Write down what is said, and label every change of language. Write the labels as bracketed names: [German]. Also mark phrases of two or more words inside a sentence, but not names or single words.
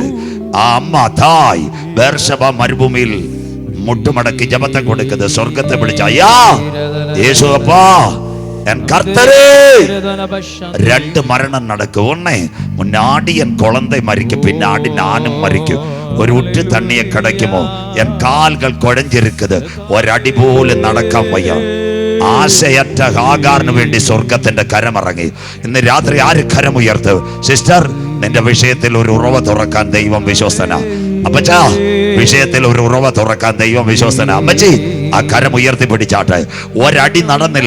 [Tamil] அம்மா தாய் பெர்ஷபா மருபூமியில் முட்டுமடக்கி ஜபத்தை கொடுக்குது, சொர்க்கத்தை பிடிச்சா ஐயா യേശു அப்பா என் கர்த்தரே. ரெண்டு மரணம் நடக்கும். ஒண்ணு முன்னாடி என் குழந்தை மறிக்கும், பின்னாடி நானும் மறிக்கும். ஒரு உற்று தண்ணியை கிடைக்குமோ? என் கால்கள் குழஞ்சிருக்குது, ஒரு அடி போல [Malayalam] നടക്കാൻ വയ്യ. ആശയറ്റ ഹാഗാറിന് വേണ്ടി സ്വർഗത്തിന്റെ കരമിറങ്ങി. ഇന്ന് രാത്രി ആര് കരമുയർത്ത്? സിസ്റ്റർ, നിന്റെ വിഷയത്തിൽ ഒരു ഉറവ തുറക്കാൻ ദൈവം വിശ്വസ്തന. അപ്പച്ചാ, വിഷയത്തിൽ ഒരു ഉറവ തുറക്കാൻ ദൈവം വിശ്വസ്തന. അമ്മച്ചി, ആ കരം ഉയർത്തി പിടിച്ചാട്ടെ. ഒരടി നടന്നില്ല.